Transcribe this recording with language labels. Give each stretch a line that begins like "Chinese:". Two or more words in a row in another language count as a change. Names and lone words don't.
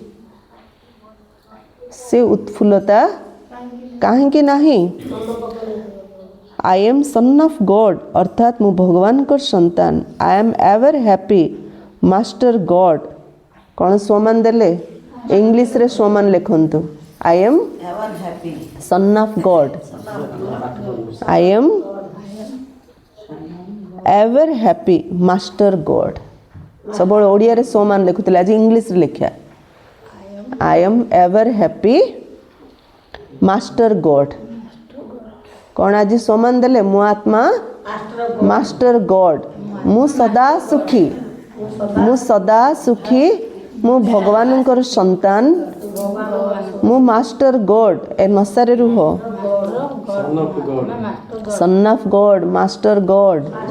Odia: ସେ ଉତ୍ଫୁଲ୍ଲତା କାହିଁକି ନାହିଁ?
English: I am son of God,
Odia: ଅର୍ଥାତ୍ ମୁଁ ଭଗବାନଙ୍କ ସନ୍ତାନ।
English: I am ever happy master God.
Odia: କ'ଣ ସ୍ୱମାନ ଦେଲେ? ଇଂଲିଶରେ ସ୍ୱମାନ ଲେଖନ୍ତୁ।
English: I am son of God. I am ever happy master God.
Odia: ସବୁବେଳେ ଓଡ଼ିଆରେ ସମାନ ଲେଖୁଥିଲେ, ଆଜି ଇଂଲିଶରେ ଲେଖିବା।
English: I am ever happy master God.
Odia: କ'ଣ ଆଜି ସମାନ ଦେଲେ? ମୋ ଆତ୍ମା
English: master God.
Odia: ମୁଁ ସଦା ସୁଖୀ, ମୁଁ ସଦା ସୁଖୀ, ମୁଁ ଭଗବାନଙ୍କର ସନ୍ତାନ, ମୁଁ
English: master God.
Odia: ଏ ନଶାରେ ରୁହ।
English: son of God, master God.